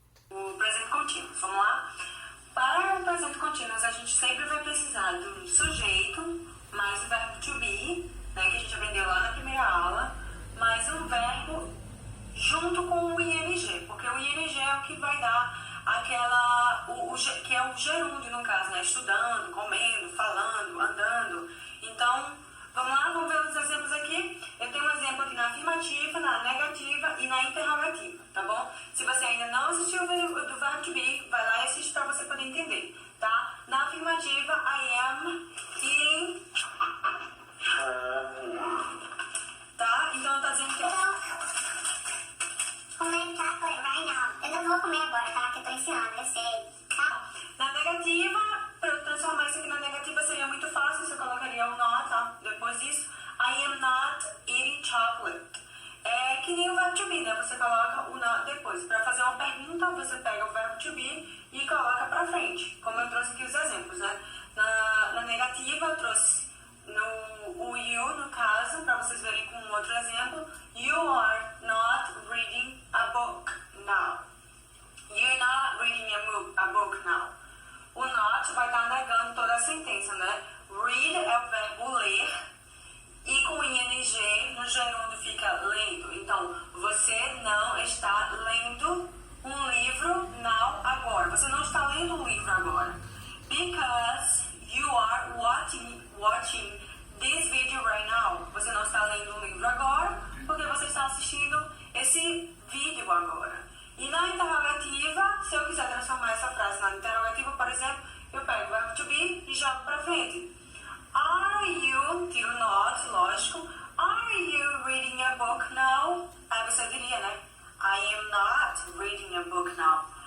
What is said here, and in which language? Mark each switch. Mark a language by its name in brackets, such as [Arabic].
[Portuguese] O presente contínuo, vamos lá? Para o presente contínuo, a gente sempre vai precisar do sujeito, mais o verbo to be, né, que a gente aprendeu lá na primeira aula, mais um verbo junto com o ing, porque o ing é o que vai dar aquela, que é o gerúndio no caso, né? Estudando, comendo, falando, andando. Então, vamos lá, vamos ver os exemplos aqui. Eu tenho um exemplo aqui na afirmativa, na negativa e na interrogativa, tá bom? Se você ainda não assistiu o do verbo to be, vai lá e assiste para você poder entender, tá? [English] Na afirmativa, I am eating. [Portuguese] Tá? Então tá dizendo que [English] comer chocolate right now. [Portuguese] Eu não vou comer agora, tá? Que eu tô ensinando, eu sei. Tá? na negativa, para eu transformar isso aqui na negativa seria muito fácil, você colocaria o not, tá? [English] Depois disso, I am not eating chocolate. [Portuguese] É que nem o verbo to be, né? Você coloca o not depois. Para fazer uma pergunta, você pega o verbo to be e coloca para frente, como eu trouxe aqui os exemplos, né? Na negativa, eu trouxe o you, no caso, para vocês verem com um outro exemplo. [English] You are not reading a book now. You're not reading a book now. [Portuguese] O not vai estar negando toda a sentença, né? Read é o verbo ler e com ing no gerúndio fica lendo. Então, você não está lendo um livro now, agora. Você não está lendo um livro agora. [English] Because you are watching this video right now. [Portuguese] Você não está lendo um livro agora, porque você está assistindo esse vídeo agora. E na interrogativa, se eu quiser transformar essa frase na interrogativa, por exemplo, eu pego o verbo to be e jogo para frente. Are you, tiro not, lógico. [English] Are you reading a book now? Aí você diria, né? I am not reading a book now.